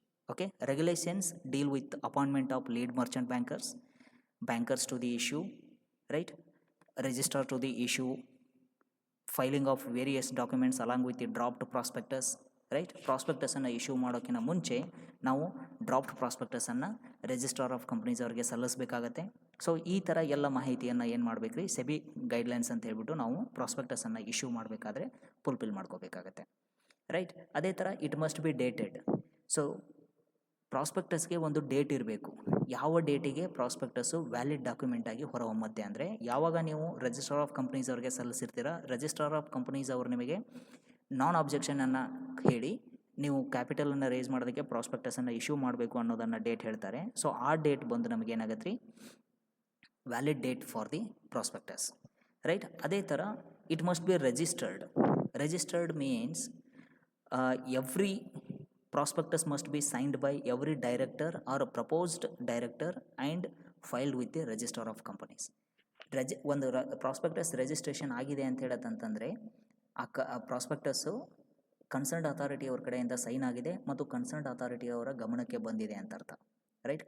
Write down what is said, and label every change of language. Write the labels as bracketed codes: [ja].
[en] Okay, regulations deal with appointment of lead merchant bankers to the issue, right, register to the issue, filing of various documents along with the dropped prospectus, right. [kn] ಪ್ರಾಸ್ಪೆಕ್ಟಸನ್ನು issue ಮಾಡೋಕ್ಕಿಂತ ಮುಂಚೆ ನಾವು draft ಪ್ರಾಸ್ಪೆಕ್ಟಸನ್ನು registrar of companies ಅವರಿಗೆ ಸಲ್ಲಿಸಬೇಕಾಗತ್ತೆ. So ಈ ಥರ ಎಲ್ಲ ಮಾಹಿತಿಯನ್ನು ಏನು ಮಾಡಬೇಕ್ರಿ, ಸೆಬಿ ಗೈಡ್ಲೈನ್ಸ್ ಅಂತ ಹೇಳ್ಬಿಟ್ಟು ನಾವು ಪ್ರಾಸ್ಪೆಕ್ಟಸನ್ನು ಇಶ್ಯೂ ಮಾಡಬೇಕಾದ್ರೆ ಫುಲ್ಫಿಲ್ ಮಾಡ್ಕೋಬೇಕಾಗತ್ತೆ, ರೈಟ್. ಅದೇ ಥರ [en] It must be dated. [kn] So ಪ್ರಾಸ್ಪೆಕ್ಟಸ್ಗೆ ಒಂದು ಡೇಟ್ ಇರಬೇಕು. ಯಾವ ಡೇಟಿಗೆ ಪ್ರಾಸ್ಪೆಕ್ಟಸ್ಸು ವ್ಯಾಲಿಡ್ ಡಾಕ್ಯುಮೆಂಟಾಗಿ ಹೊರಹೊಮ್ಮತ್ತೆ ಅಂದರೆ ಯಾವಾಗ ನೀವು ರಿಜಿಸ್ಟ್ರಾರ್ ಆಫ್ ಕಂಪ್ನೀಸ್ ಅವ್ರಿಗೆ ಸಲ್ಲಿಸಿರ್ತೀರ, ರಿಜಿಸ್ಟ್ರಾರ್ ಆಫ್ ಕಂಪ್ನೀಸ್ ಅವರು ನಿಮಗೆ ನಾನ್ ಅಬ್ಜೆಕ್ಷನನ್ನು ಹೇಳಿ ನೀವು ಕ್ಯಾಪಿಟಲನ್ನು ರೇಸ್ ಮಾಡೋದಕ್ಕೆ ಪ್ರಾಸ್ಪೆಕ್ಟಸನ್ನು ಇಶ್ಯೂ ಮಾಡಬೇಕು ಅನ್ನೋದನ್ನು ಡೇಟ್ ಹೇಳ್ತಾರೆ. ಸೊ ಆ ಡೇಟ್ ಬಂದು ನಮಗೆ ಏನಾಗತ್ತೆ ರೀ, [en] valid date for the prospectus, [kn] right. ಅದೇ ಥರ [en] It must be registered means every prospectus must be signed by every director or a proposed director and filed with the register of companies. [kn] ಒಂದು prospectus registration ಆಗಿದೆ ಅಂತ ಹೇಳತ್ತಂತಂದರೆ ಆ ಪ್ರಾಸ್ಪೆಕ್ಟಸ್ಸು concerned authority ಅವ್ರ ಕಡೆಯಿಂದ sign ಆಗಿದೆ ಮತ್ತು ಕನ್ಸರ್ನ್ಡ್ ಅಥಾರಿಟಿ ಅವರ ಗಮನಕ್ಕೆ ಬಂದಿದೆ ಅಂತ ಅರ್ಥ, ರೈಟ್.